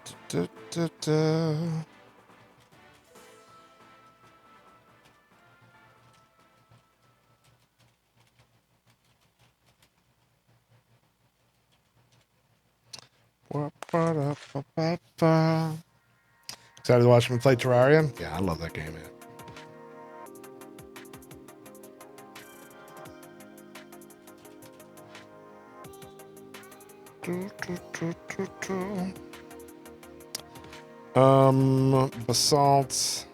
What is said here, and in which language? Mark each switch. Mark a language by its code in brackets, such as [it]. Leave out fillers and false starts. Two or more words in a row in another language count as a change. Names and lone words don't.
[en] Du, du, du. Ba-ba-da-ba-ba-ba. Excited to watch me play Terraria? Yeah, I love that game, man. Basalt.